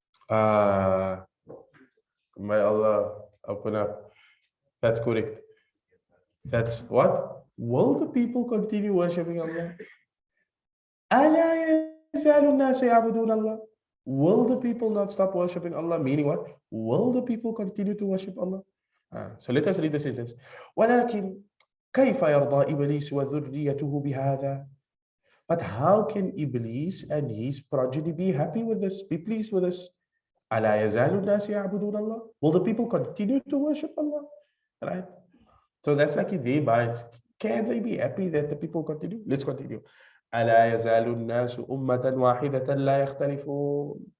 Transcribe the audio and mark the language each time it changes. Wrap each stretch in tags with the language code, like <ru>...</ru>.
<en>May Allah open up. That's correct. That's what? Will the people continue worshipping Allah?</en> <ar>أَلَا يَزَالُ النَّاسُ يَعْبُدُونَ اللَّهَ.</ar> <en>Will the people not stop worshipping Allah? Meaning what? Will the people continue to worship Allah? So let us read the sentence.</en> <ar>ولكن كيف يرضى إبليس وذريته بهذا?</ar> <en>But how can Iblis and his progeny be happy with this, be pleased with this?</en> <ar>ألا يزال الناس يعبدون الله?</ar> <en>Will the people continue to worship Allah? Right? So that's like their minds. Can they be happy that the people continue? Let's continue.</en> <ar>ألا يزال الناس أمة واحدة لا يختلفون.</ar>